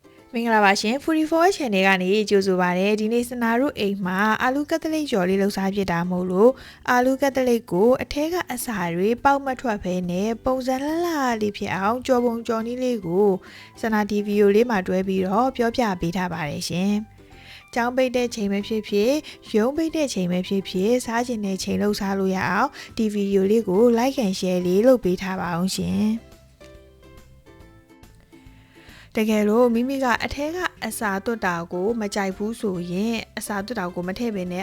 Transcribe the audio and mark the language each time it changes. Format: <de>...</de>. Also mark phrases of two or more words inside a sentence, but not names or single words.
<my>မင်္ဂလာပါရှင် 44 channel ကနေကြိုဆိုပါရစေဒီနေ့စနာတို့အိမ်မှာအာလူကက်သလစ်ကျော်လေးလှူစားဖြစ်တာမဟုတ်လို့အာလူကက်သလစ်ကိုအထက်ကအစာတွေပေါက်မထွက်ဘဲနဲ့ပုံစံလှလှလေးဖြစ်အောင်ကြော်ပုံကြော်နည်းလေးကိုစနာ TV လေးမှာတွဲပြီးတော့ပြောပြပေးထားပါတယ်ရှင်ကျောင်းပိတ်တဲ့ချိန်ပဲဖြစ်ဖြစ်ရုံးပိတ်တဲ့ချိန်ပဲဖြစ်ဖြစ်စားကျင်တဲ့ချိန်လှူစားလို့ရအောင်ဒီဗီဒီယိုလေးကို</my> <en>like and share</en> <my>လေးလုပ်ပေးထားပါအောင်ရှင် တကယ်လို့မိမိကအထက်ကအစာသွတ်တာကိုမကြိုက်ဘူးဆိုရင်အစာသွတ်တာကိုမထည့်ဘဲနဲ့</my>